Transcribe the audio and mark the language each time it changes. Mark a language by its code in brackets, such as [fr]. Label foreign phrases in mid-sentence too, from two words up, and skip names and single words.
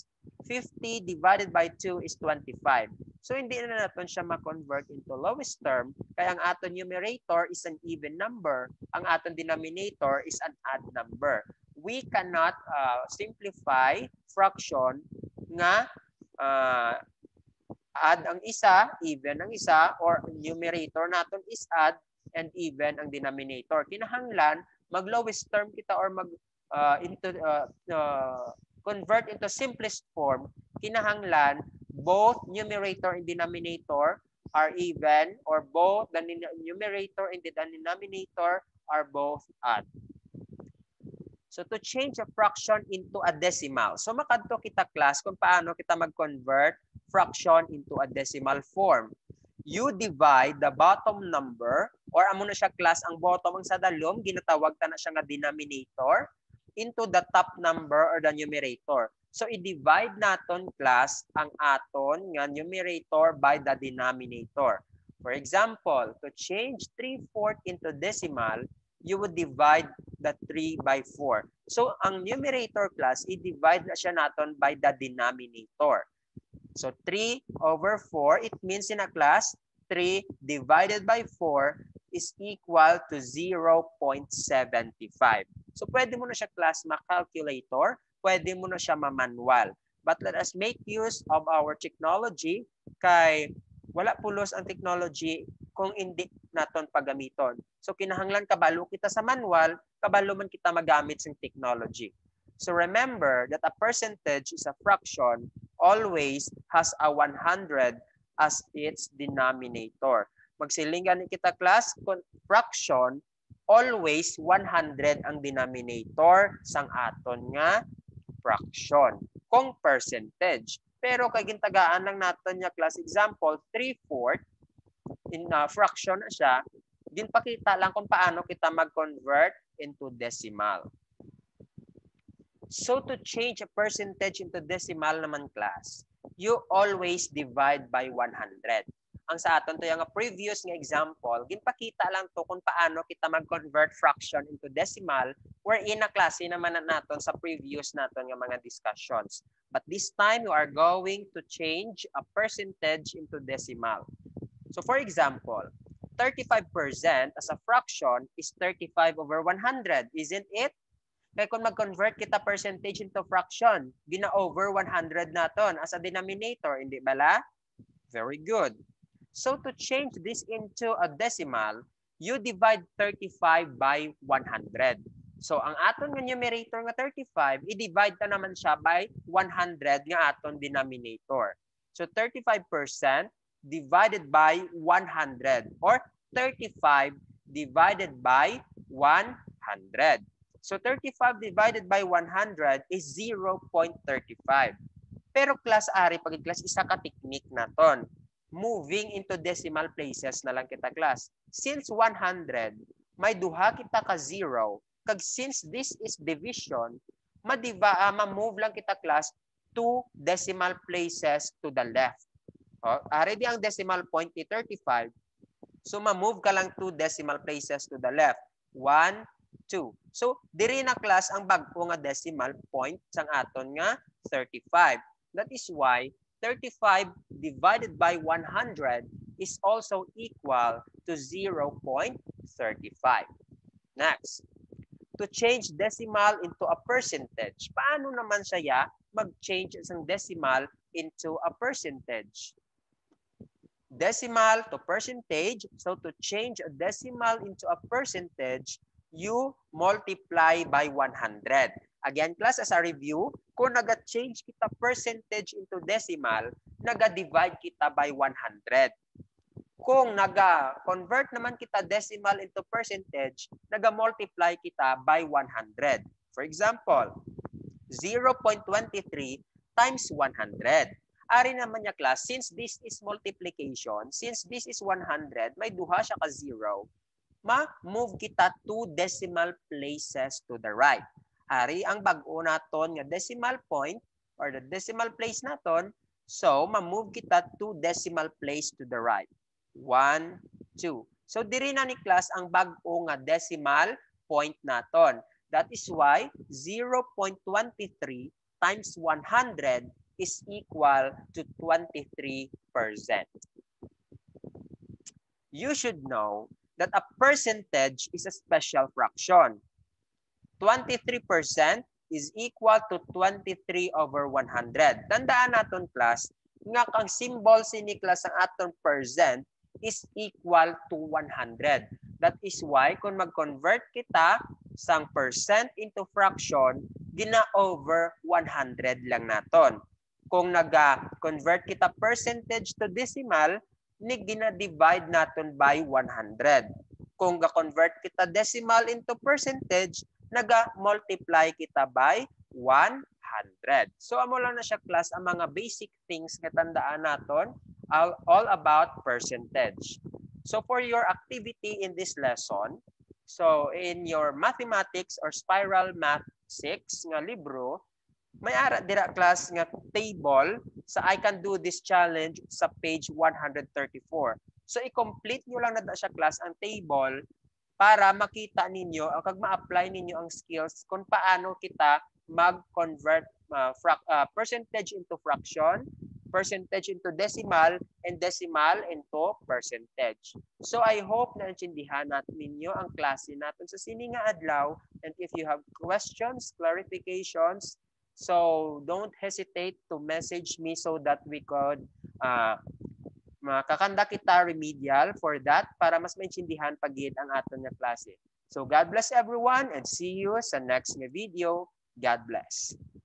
[en] 50 divided by 2 is 25. So, [tl] hindi na natin siya ma-convert [en] into lowest term. [hil] Kaya ang aton [en] numerator is an even number. [hil] Ang aton [en] denominator is an odd number. We cannot simplify fraction nga add [hil] ang isa, [en] even [hil] ang isa, [en] or numerator naton is add and even ang denominator. [hil] Kinahanglan mag-lowest term kita [en] or convert into simplest form, kinahanglan both numerator and denominator are even or both the numerator and the denominator are both odd. So to change a fraction into a decimal. [hil] So makadto kita class kung paano kita mag-convert fraction [en] into a decimal form. You divide the bottom number or [hil] amo na siya class ang bottom ang sa dalom ginatawag ta na siya nga [en] denominator into the top number or the numerator. [hil] So i-divide naton class ang aton nga numerator [en] by the denominator. For example, to change 3/4 into decimal, you would divide the 3 by 4. [hil] So ang numerator class i-divide na siya naton [en] by the denominator. So 3 over 4, it means in a class, 3 divided by 4 is equal to 0.75. [hil] So pwede mo na siya class ma-calculator, pwede mo na siya ma-manual. [en] But let us make use of our technology [hil] kay wala pulos ang technology kung hindi naton pagamiton. So kinahanglan kabalo kita sa manual, kabalo man kita magamit sa technology. [en] So remember that a percentage is a fraction always has a 100 as its denominator. [hil] Magsilingan kita class, fraction, always 100 ang denominator sang aton nga fraction. Kung percentage. Pero kay gintagaan lang naton nga class example, 3/4 [en] in fraction [hil] na siya, ginpakita lang kung paano kita mag-convert [en] into decimal. So to change a percentage into decimal naman class, you always divide by 100. [hil] Ang sa aton to yung previous nga example, ginpakita lang to kung paano kita mag-convert [en] fraction into decimal [hil] wherein na klase naman naton sa previous naton nga mga discussions. [en] But this time, you are going to change a percentage into decimal. So for example, 35% as a fraction is 35 over 100, isn't it? [hil] Kaya kung mag-convert kita [en] percentage into fraction, [hil] gina-over 100 naton [en] as a denominator, [hil] hindi bala? [en] Very good. So to change this into a decimal, you divide 35 by 100. So ang aton nga numerator nga 35, i-divide ta naman siya by 100 nga aton denominator. So 35% divided by 100 or 35 divided by 100. So 35 divided by 100 is 0.35. [hil] Pero class ari pag class isa ka technique naton. [en] Moving into decimal places [hil] na lang kita [en] class. [hil] Since 100, may duha kita ka 0. [en] Kag since this is division, [hil] ma-move lang kita [en] class 2 decimal places to the left. O, already ang decimal point ni 35. So [hil] ma-move ka lang [en] 2 decimal places to the left. 1, 2. [hil] So diri na class ang bag-o nga decimal point sang aton nga 35. [en] That is why 35 divided by 100 is also equal to 0.35. Next, to change decimal into a percentage. [tl] Paano naman siya mag-change isang decimal [en] into a percentage? Decimal to percentage. So to change a decimal into a percentage, you multiply by 100. Again, class, as a review, [hil] kung naga-change kita percentage into decimal, naga-divide kita by 100. Kung naga-convert naman kita decimal into percentage, naga-multiply kita by 100. [en] For example, 0.23 times 100. [hil] Ari naman niya [en] class, since this is multiplication, since this is 100, [hil] may duha siya ka 0, ma-move kita [en] 2 decimal places to the right. [hil] Ari ang bag-o naton nga [en] decimal point or the decimal place [hil] naton, so ma-move kita [en] 2 decimal place to the right. 1, 2. [hil] So diri na ni class ang bag-o nga decimal point naton. [en] That is why 0.23 times 100 is equal to 23%. You should know that a percentage is a special fraction. 23% is equal to 23 over 100. [hil] Tandaan naton class, nga kang symbol sini class ang aton percent [en] is equal to [hil] 100. [en] That is why [hil] kung mag-convert kita sang [en] percent into fraction, [hil] gina over 100 lang naton. Kung naga-convert kita [en] percentage to decimal, [hil] ni gina-divide naton by 100. Kung ga-convert kita [en] decimal into percentage, [hil] naga-multiply kita by 100. So amo lang na siya class ang mga [en] basic things [hil] nga tandaan naton [en] all about percentage. So for your activity in this lesson, so in your mathematics or spiral math 6 nga libro, [hil] may ara dira class nga [en] table sa I can do this challenge sa page 134. [hil] So i-complete nyo lang na siya class ang table para makita ninyo o kag ma-apply ninyo ang skills kung paano kita mag-convert [en] percentage into fraction, percentage into decimal, and decimal into percentage. So I hope [hil] na naintindihan natin ninyo ang klase natin sa sini nga adlaw, [en] and if you have questions, clarifications, so don't hesitate to message me so that we could [hil] makakanda kita [en] remedial for that [hil] para mas maintindihan pagid ang aton nga klase. [en] So God bless everyone and see you sa next nga video. God bless.